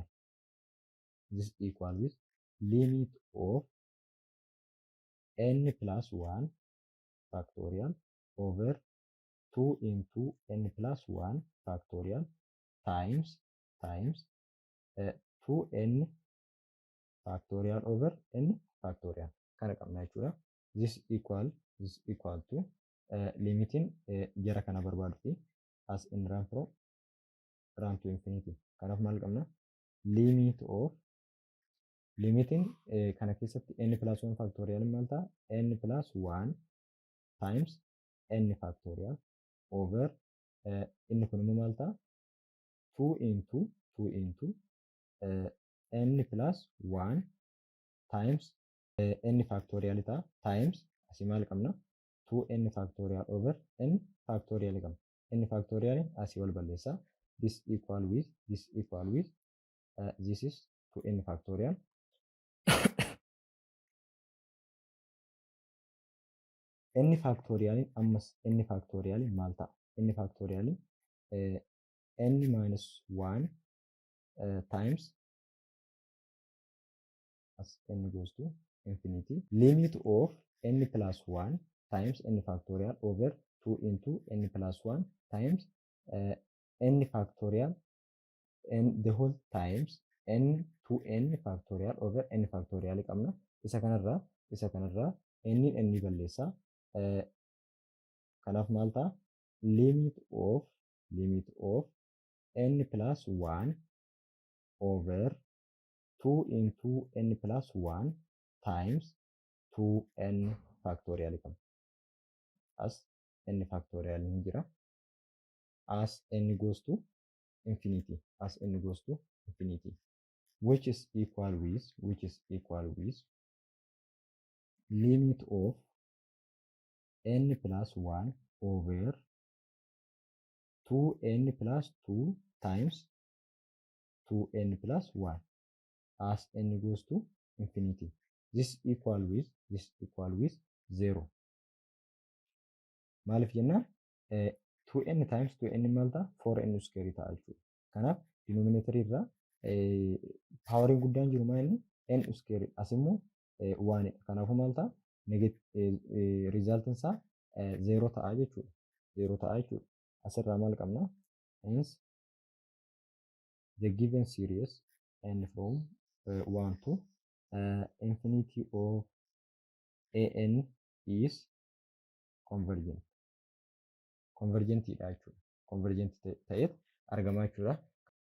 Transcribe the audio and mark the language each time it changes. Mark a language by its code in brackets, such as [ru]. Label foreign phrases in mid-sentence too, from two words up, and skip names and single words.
[en] This is equal with limit of n plus 1 factorial over 2 into n plus 1 factorial times 2n factorial over n factorial. [om] Kana qabna jechuudha. [en] This equal to limiting [om] jara kana barbaadu fi [en] as in run to infinity. [om] Kanaaf maal qabna? [en] Limit of limiting [om] kana keessatti [en] n plus 1 factorial [om] maal ta'a? [en] N plus 1 times n factorial over [om] inni kun immoo maal ta'a? [en] 2 into n plus 1 times n factorial ta'a times [om] asii maal qabna? [en] 2n factorial over n factorial qabna. N factorial [om] asii wal balleessa. [en] This equal with this is 2n factorial n factorial ammas n factorial [om] maal ta'a? [en] N factorial n minus 1 times as n goes to infinity limit of n plus 1 times n factorial over 2 into n plus 1 times n factorial n the whole times n to n factorial over n factorial qabna. [om] Isa kanarraa n balleessa. Kanaaf maal ta'a? [en] Limit of n plus 1 over 2 into n plus 1 times 2n factorial qabna. [om] As n factorial ni jira. [en] As n goes to infinity. Which is equal with limit of n plus 1 over 2n plus 2 times 2n plus 1 as n goes to infinity. This equal with 0. [om] Maaliif jennaan 2n times 2n maal ta'a? [en] 4n square [om] ta'a jechuudha. Kanaaf denominator irraa poweriin guddaan jiru maal inni? n square as immoo 1. Kanaafuu maal ta'a? Resultin isaa 0 ta'a jechuudha. Asirraa maal qabna? [en] Hence the given series n from 1 to infinity of an is convergent. [om] Convergent ta'eet argamaa jechuudha.